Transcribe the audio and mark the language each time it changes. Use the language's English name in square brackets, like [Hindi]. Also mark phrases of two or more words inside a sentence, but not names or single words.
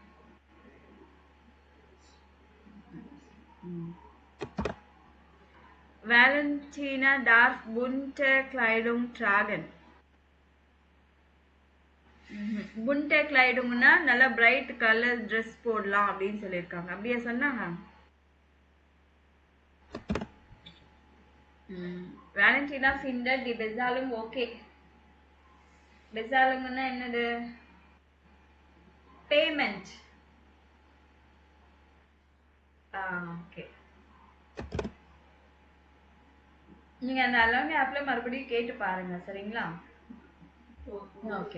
[German] Valentina darf bunte Kleidung tragen. bunte Kleidung [Tamil] னா நல்ல [English] bright colour dress [Tamil] போடலாம் அப்படின்னு சொல்லியிருக்காங்க. அப்படியே சொன்னாங்க. [German] Valentina findet die Bezahlung okay. [Tamil] Bezahlungனா என்னது? பேமெண்ட். ஓகே. நீங்க அந்த அலாங் ஆப்ல மறுபடியும் கேட்டு பாருங்க சரிங்களா? ஓகே.